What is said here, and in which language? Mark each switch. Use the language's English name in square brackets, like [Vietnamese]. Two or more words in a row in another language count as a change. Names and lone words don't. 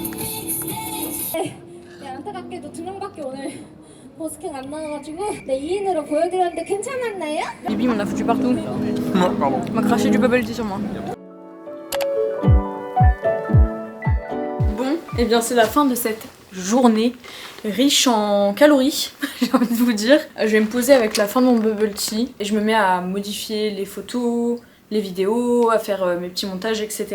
[Korean] 네, 안타깝게도 2명밖에 오늘 버스킹 안 나와가지고 네, 2인으로 영상으로 보여드렸는데 괜찮았나요? [French] Bibi m'en a foutu partout. Non, pardon. M'a craché du [English] bubble tea [French] sur moi. Bon, et bien c'est la fin de cette journée riche en calories, j'ai envie de vous dire. Je vais me poser avec la fin de mon [English] bubble tea [French] et je me mets à modifier les photos, les vidéos, à faire mes petits montages, etc.